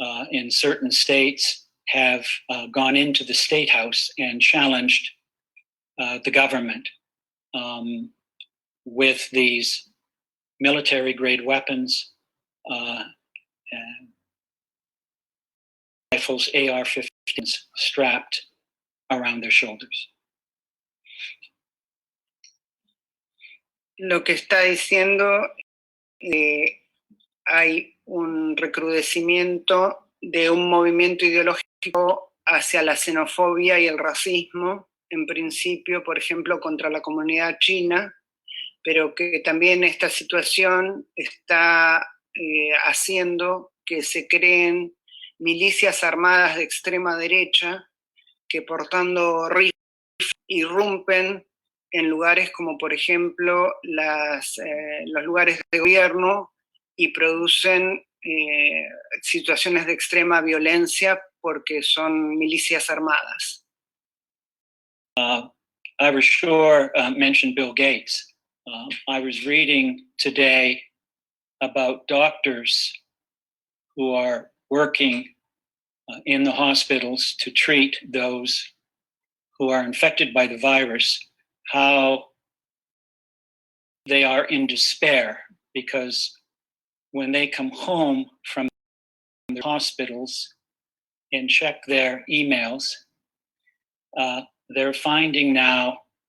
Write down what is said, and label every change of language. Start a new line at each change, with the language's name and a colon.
English: in certain states, have gone into the State House and challenged the government with these military-grade weapons, and rifles, AR-15s, strapped around their shoulders.
Spanish: Lo que está diciendo, hay un recrudecimiento de un movimiento ideológico hacia la xenofobia y el racismo, en principio, por ejemplo, contra la comunidad china, pero que también esta situación está haciendo que se creen milicias armadas de extrema derecha que portando rifles irrumpen en lugares como por ejemplo los lugares de gobierno y producen situaciones de extrema violencia porque son milicias armadas.
English: Ira Shore mentioned Bill Gates. I was reading today about doctors who are working in the hospitals to treat those who are infected by the virus, how they are in despair because when they come home from the hospitals and check their emails, they're finding now